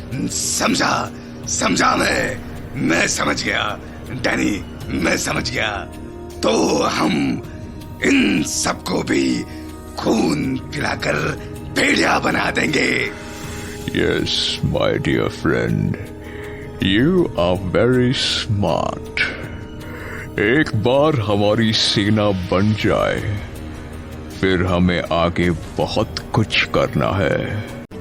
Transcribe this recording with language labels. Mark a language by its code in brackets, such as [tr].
[hi] समझा मैं समझ गया डैनी, मैं समझ गया। तो हम इन सबको भी खून पिलाकर भेड़िया बना देंगे। [en] Yes, my dear friend, you are very smart. [hi] एक बार हमारी सेना बन जाए, फिर हमें आगे बहुत कुछ करना है।